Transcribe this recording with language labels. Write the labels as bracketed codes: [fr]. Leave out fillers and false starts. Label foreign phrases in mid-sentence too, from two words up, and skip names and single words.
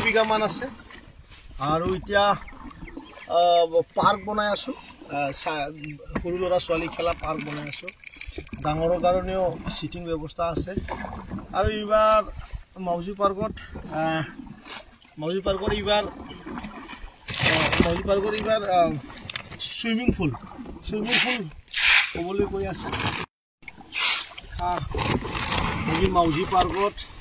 [as] বিঘা মান আছে আৰু ইতিয়া পাৰ্ক বনাই আছো সৰু ল'ৰা ছোৱালী খেলা পাৰ্ক বনাই আছো डांगৰৰ কাৰণেও সিটিং ব্যৱস্থা আছে আৰু ইবাৰ মাউজি পাৰ্কত ইবাৰ সুইমিং পুল ক'বলৈ কৈ আছে মাউজি পাৰ্কত